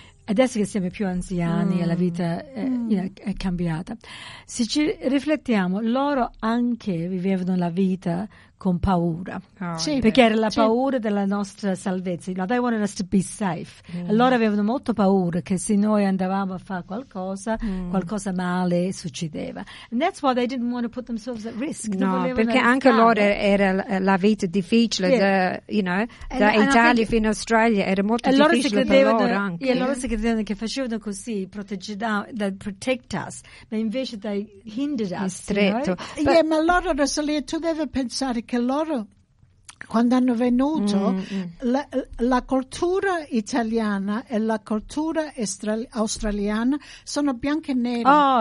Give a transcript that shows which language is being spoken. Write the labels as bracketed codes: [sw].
[it] Adesso che siamo più anziani e la vita è cambiata, se ci riflettiamo, loro anche vivevano la vita con paura, perché era la paura della nostra salvezza. [en] No, they wanted us to be safe. [it] Mm. Allora avevano molto paura che se noi andavamo a fare qualcosa, qualcosa male succedeva. [en] And that's why they didn't want to put themselves at risk. [it] No, perché anche loro era la vita difficile, yeah. da Italia fino in Australia era molto difficile per loro anche. E loro si credevano che facevano così, [en] protect us, [it] ma invece [en] they hindered us. [it] Stretto. [en] You know? [it] But, yeah, ma loro, Rosalia, tu devi pensare che loro, quando hanno venuto, la cultura italiana e la cultura australiana sono bianca e nera.